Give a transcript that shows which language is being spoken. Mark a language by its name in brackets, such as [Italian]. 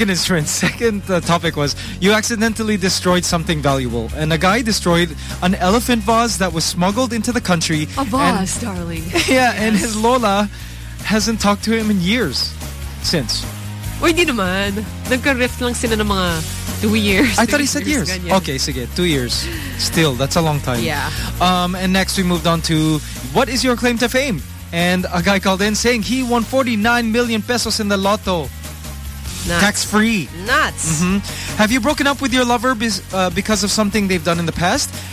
[English] Second topic was you accidentally destroyed something valuable, and a guy destroyed an elephant vase that was smuggled into the country. A vase, darling. Yeah, yes. And his Lola hasn't talked to him in years since. [Filipino] Uy, di naman. Nagka-rift lang sila ng mga [English] 2 years. I thought he said years. [Filipino] Ganyan. Okay, sige. [English] 2 years. Still, that's a long time. Yeah. And next we moved on to what is your claim to fame? And a guy called in saying he won 49 million pesos in the lotto. Nuts. Tax-free. Nuts. Mm-hmm. Have you broken up with your lover because of something they've done in the past?